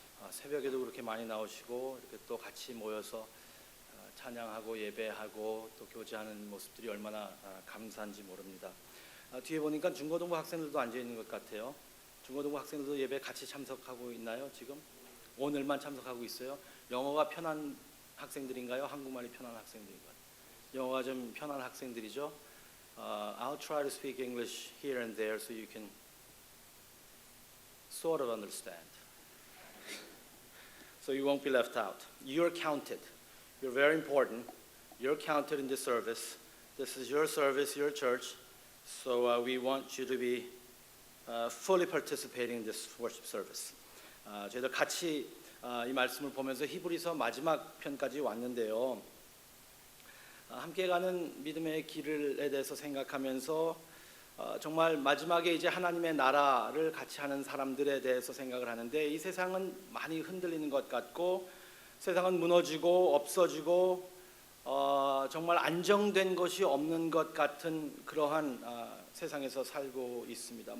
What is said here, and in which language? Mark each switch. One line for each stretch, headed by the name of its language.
Korean: 새벽에도 그렇게 많이 나오시고 이렇게 또 같이 모여서 찬양하고 예배하고 또 교제하는 모습들이 얼마나 감사한지 모릅니다. 뒤에 보니까 중고등부 학생들도 앉아 있는 것 같아요. 중고등부 학생들도 예배 같이 참석하고 있나요? 지금 오늘만 참석하고 있어요. 영어가 편한 학생들인가요? 한국말이 편한 학생들인가요? 영어가 좀 편한 학생들이죠.
English: I'll try to speak English here and there so you can sort of understand. So you won't be left out. You're counted. You're very important. You're counted in this service. This is your service, your church. So we want you to be fully participating in this worship service.
Korean: 저희들 같이 이 말씀을 보면서 히브리서 마지막 편까지 왔는데요. 함께 가는 믿음의 길에 대해서 생각하면서 정말 마지막에 이제 하나님의 나라를 같이 하는 사람들에 대해서 생각을 하는데 이 세상은 많이 흔들리는 것 같고 세상은 무너지고 없어지고 정말 안정된 것이 없는 것 같은 그러한 세상에서 살고 있습니다.